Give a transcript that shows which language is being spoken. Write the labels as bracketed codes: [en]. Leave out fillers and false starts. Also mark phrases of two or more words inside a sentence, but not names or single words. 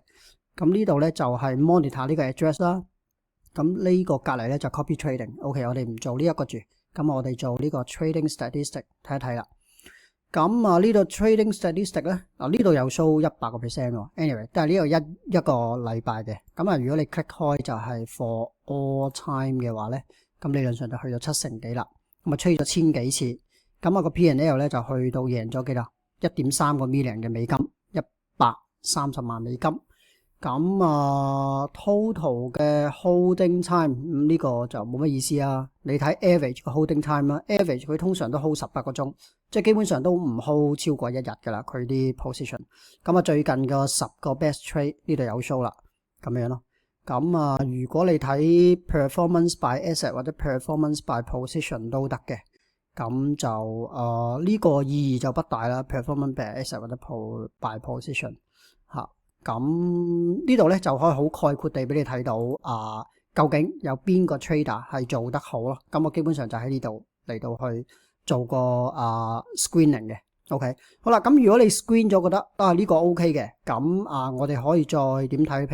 [yue] 咁呢度咧就係 monitor 呢個 address 啦。咁呢個隔離咧就 [en] copy trading。 [yue] OK， 我哋唔做呢一個住，咁我哋做呢個 [en] trading statistic [yue] 睇一睇啦。咁呢度 [en] trading statistic [yue] 咧，呢度有 show 100%喎。anyway， 但係呢度一個禮拜嘅。咁如果你 click 開就係 [en] for all time [yue] 嘅話咧，咁理論上就去到7成幾啦。咁trade咗1000幾次。咁個 P&L 咧就去到贏咗幾多 1.3 個 million 嘅美金，130萬美金。咁total 嘅 [en] holding time [yue] 呢個就冇乜意思啊。你睇 average 個 [en] holding time [yue] 啦 ，average 佢通常都 hold 18個鐘，即係基本上都唔 hold 超過1日噶啦。佢啲 position。咁最近個10個 [en] best trade [yue] 呢度有 show 啦，咁樣咯。咁如果你睇 [en] performance by asset [yue] 或者 [en] performance by position [yue] 都得嘅。咁就呢個意義就不大啦 ， [en] performance by asset [yue] 或者 [en] by position [yue] 咁呢度咧就可以好概括地俾你睇到究竟有邊個 trader 係做得好咯。咁我基本上就喺呢度嚟到去做個screening 嘅 ，OK， 好啦。咁如果你 screen 咗覺得呢個 OK 嘅，咁我哋可以再點睇？